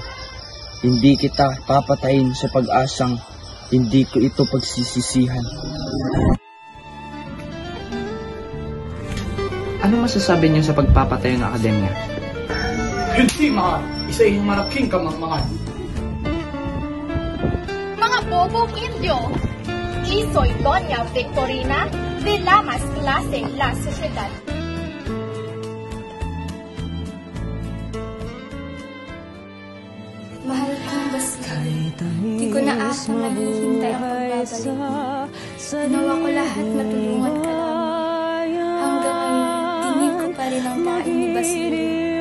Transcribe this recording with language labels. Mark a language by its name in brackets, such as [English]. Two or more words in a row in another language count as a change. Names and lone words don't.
[Filipino] Hindi kita papatayin sa pag-asang hindi ko ito pagsisisihan. Ano masasabi niyo sa pagpapatayo ng akademya? Hindi, mahal. Isa yung malaking kamangmangan. Mga bobong Indio! [Spanish] Y soy Doña Victorina de la Mas Clase La Sociedad. [Filipino] Mahal kong Basilio, di ko na ata nahihintay ang pagbabalik. Ginawa ko lahat matulungan ka lang. Hanggang ngayon, dinig ko pa rin ang pain ni Basilio.